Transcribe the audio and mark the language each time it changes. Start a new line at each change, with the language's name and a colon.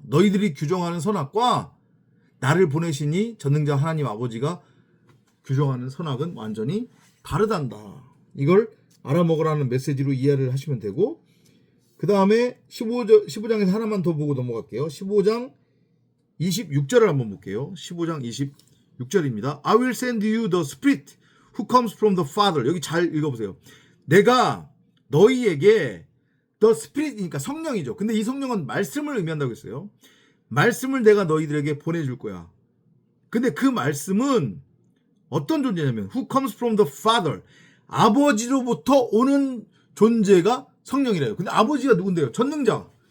Korean: 너희들이 규정하는 선악과 나를 보내시니 전능자 하나님 아버지가 규정하는 선악은 완전히 다르단다. 이걸 알아먹으라는 메시지로 이해를 하시면 되고 그 다음에 15장에서 하나만 더 보고 넘어갈게요. 15장 26절을 한번 볼게요. 15장 26절입니다.
English: I will send you the Spirit who comes from the Father.
Korean: 여기 잘 읽어보세요. 내가 너희에게 the Spirit이니까 성령이죠. 근데 이 성령은 말씀을 의미한다고 했어요. 말씀을 내가 너희들에게 보내줄 거야. 근데 그 말씀은 어떤 존재냐면
English: who comes from the Father.
Korean: 아버지로부터 오는 존재가 성령이래요. 근데 아버지가 누군데요? 전능자.